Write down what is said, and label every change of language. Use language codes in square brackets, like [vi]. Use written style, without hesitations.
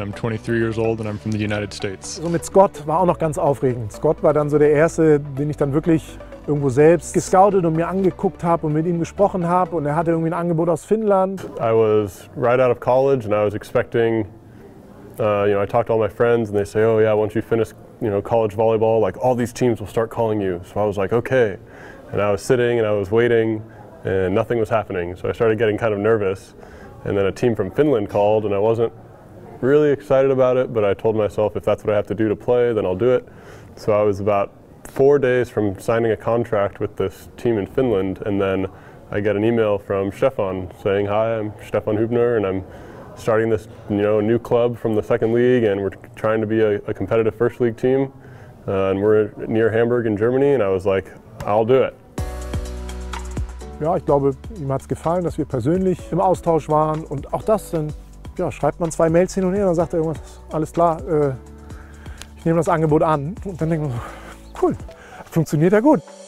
[en] I'm 23 years old and I'm from the United States. [de] So mit Scott war auch noch ganz aufregend. Scott war dann so der Erste, den ich dann wirklich irgendwo selbst gescoutet und mir angeguckt habe und mit ihm gesprochen habe. Und er hatte irgendwie ein Angebot aus Finnland. [en] I was right out of college and I was expecting, I talked to all my friends and they say, oh yeah, once you finish, college volleyball, like all these teams will start calling you. So I was like, okay. And I was sitting and I was waiting and nothing was happening. So I started getting kind of nervous. And then a team from Finland called and I wasn't really excited about it, but I told myself if that's what I have to do to play, then I'll do it. So I was about 4 days from signing a contract with this team in Finland, and then I get an email from Stefan saying, hi, I'm Stefan Hübner and I'm starting this new club from the second league and we're trying to be a competitive first league team. And we're near Hamburg in Germany, and I was like, I'll do it. [de] Ja, ich glaube, ihm hat es gefallen, dass wir persönlich im Austausch waren. Und auch das, dann schreibt man 2 Mails hin und her, dann sagt er irgendwas, alles klar, ich nehme das Angebot an. Und dann denkt man so, cool, funktioniert ja gut.